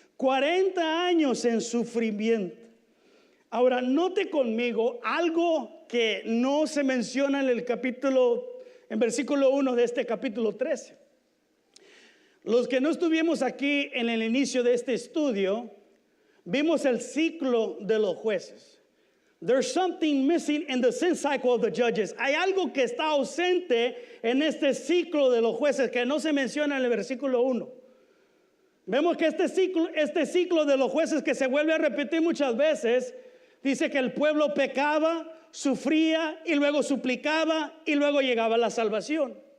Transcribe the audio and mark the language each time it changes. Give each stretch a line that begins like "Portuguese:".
Spanish: 40 años en sufrimiento. Ahora, note conmigo algo que no se menciona en versículo 1 de este capítulo 13. Los que no estuvimos aquí en el inicio de este estudio, vimos el ciclo de los jueces.
English: There's something missing in the sin cycle of the judges.
Spanish: Hay algo que está ausente en este ciclo de los jueces que no se menciona en el versículo 1. Vemos que este ciclo de los jueces, que se vuelve a repetir muchas veces, dice que el pueblo pecaba, sufría y luego suplicaba y luego llegaba la salvación.